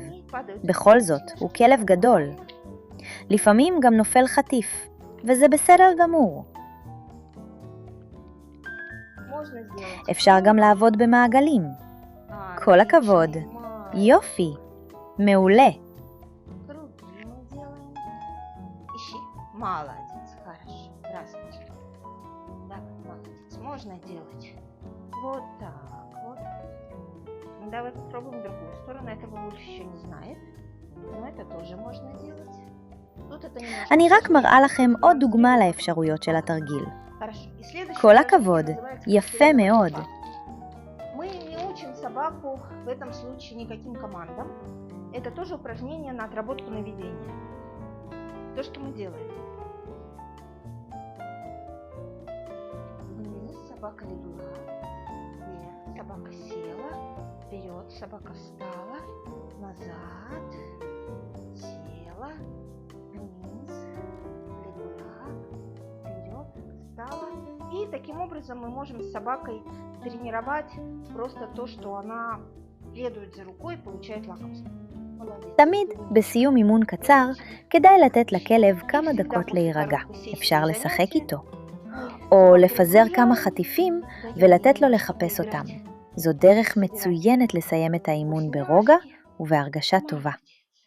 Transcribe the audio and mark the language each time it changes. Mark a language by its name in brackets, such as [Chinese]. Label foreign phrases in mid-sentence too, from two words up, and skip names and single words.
[Hebrew] בכל זאת, הוא כלב גדול. לפעמים גם נופל חטיף, וזה בסדר גמור. אפשר גם לעבוד במעגלים. כל הכבוד. יופי. מעולה. [Russian] Молодец, хорошо. Здравствуйте. Да, молодец. Можно делать вот так вот. Давай попробуем другую сторону. Этого Вульф еще не знает. Но это тоже можно делать. Тут это немножко... [Hebrew] אני רק מראה לכם עוד דוגמה לאפשרויות של התרגיל. [Russian] Хорошо. И следующее [Hebrew] כל הכבוד. יפה מאוד. [Russian] Мы не учим собаку в этом случае никаким командам. Это тоже упражнение на отработку наведения. То, что мы делаем. Вниз собака легла, вверх собака села, вперед собака встала, назад, села, вниз, легла, вперед, встала. И таким образом мы можем с собакой тренировать просто то, что она следует за рукой и получает лакомство. [Hebrew] תמיד בסיום אימון קצר כדאי לתת לכלב כמה דקות להירגע. אפשר לשחק איתו. או לפזר כמה חטיפים ולתת לו לחפש אותם. זו דרך מצוינת לסיים את האימון ברוגע ובהרגשה טובה.